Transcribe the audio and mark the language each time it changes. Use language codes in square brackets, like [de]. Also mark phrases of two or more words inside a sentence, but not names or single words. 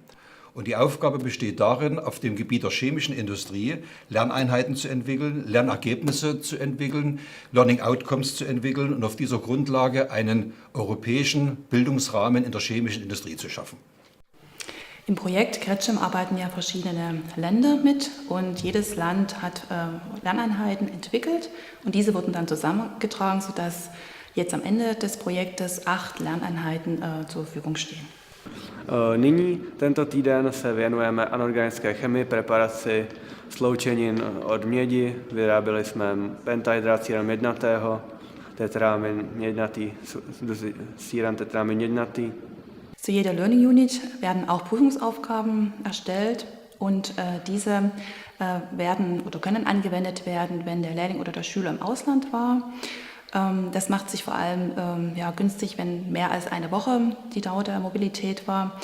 [de] Und die Aufgabe besteht darin, auf dem Gebiet der chemischen Industrie Lerneinheiten zu entwickeln, Lernergebnisse zu entwickeln, [en] Learning Outcomes [de] zu entwickeln und auf dieser Grundlage einen europäischen Bildungsrahmen in der chemischen Industrie zu schaffen. Im Projekt Gretschem arbeiten ja verschiedene Länder mit und jedes Land hat Lerneinheiten entwickelt und diese wurden dann zusammengetragen, sodass jetzt am Ende des Projektes 8 Lerneinheiten zur Verfügung stehen. [cs] Nyní, tento týden, se věnujeme anorganické chemii, preparaci sloučenin od mědi. Vyráběli jsme pentahydrocíran jednatého, tetramin jednatý, síran tetramin jednatý. [de] Zu jeder [en] Learning Unit [de] werden auch Prüfungsaufgaben erstellt und diese werden oder können angewendet werden, wenn der Lehrling oder der Schüler im Ausland war. Das macht sich vor allem günstig, wenn mehr als eine Woche die Dauer der Mobilität war.